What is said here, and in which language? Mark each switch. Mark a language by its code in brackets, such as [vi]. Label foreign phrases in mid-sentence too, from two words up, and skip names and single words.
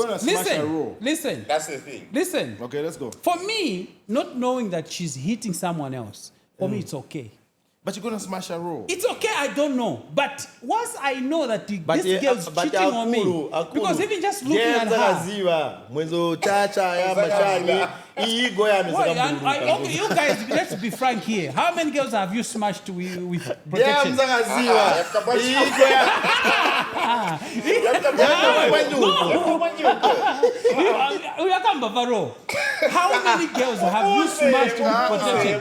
[en] gonna smash a roll. Listen. That's the thing. Listen. Okay, let's go. For me, not knowing that she's hitting someone else, for me it's okay. But you're gonna smash a roll. It's okay, I don't know. But once I know that But this girl's cheating on me, because even just looking at her, ziva mwenzo chacha ya mashani igo ya Why, okay, you guys, let's be frank here. How many girls have you smashed with protection? ziva igo How many girls have you smashed with protection?